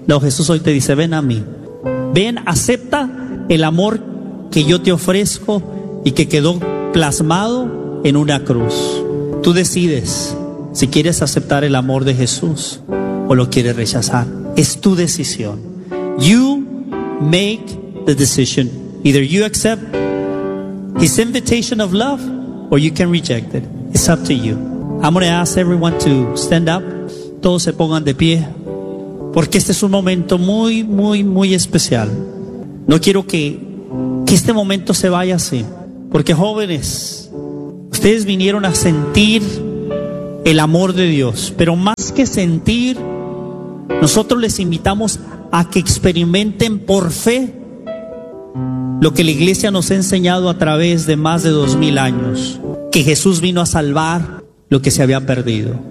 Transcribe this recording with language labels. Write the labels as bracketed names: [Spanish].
[Spanish] No, Jesús hoy te dice, ven a mí. Ven, acepta el amor que yo te ofrezco y que quedó plasmado en una cruz. Tú decides si quieres aceptar el amor de Jesús o lo quieres rechazar. Es tu decisión. [English] You make the decision. Either you accept His invitation of love, or you can reject it. It's up to you. I'm going to ask everyone to stand up. [Spanish] Todos se pongan de pie. Porque este es un momento muy, muy, muy especial. No quiero que este momento se vaya así. Porque jóvenes, ustedes vinieron a sentir el amor de Dios. Pero más que sentir, nosotros les invitamos a que experimenten por fe lo que la iglesia nos ha enseñado a través de más de 2000 años, que Jesús vino a salvar lo que se había perdido.